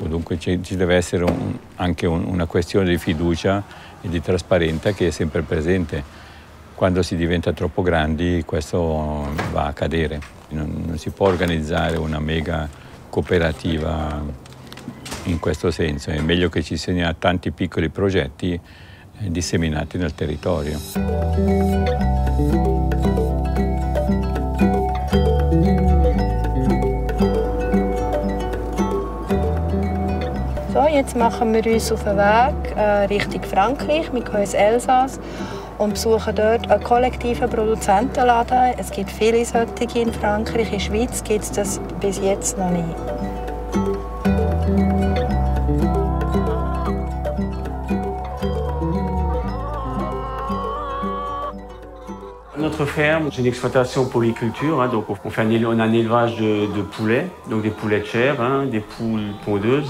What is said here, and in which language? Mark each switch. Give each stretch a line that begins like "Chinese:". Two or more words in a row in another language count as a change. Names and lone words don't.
Italian: Dunque ci deve essere anche una questione di fiducia e di trasparenza che è sempre presente. Quando si diventa troppo grandi questo va a cadere. Non si può organizzare una mega cooperativa in questo senso. È meglio che ci siano tanti piccoli progetti disseminati nel territorio.
German: So, jetzt machen wir uns auf den Weg Richtung Frankreich. Wir gehen ins Elsass und besuchen dort einen kollektiven Produzentenladen. Es gibt viele solche in Frankreich. In der Schweiz gibt es das bis jetzt noch nicht.
French: Notre ferme, c'est une exploitation polyculture, hein, donc on a un élevage de poulets, donc des poulets de chair, hein, des poules pondeuses.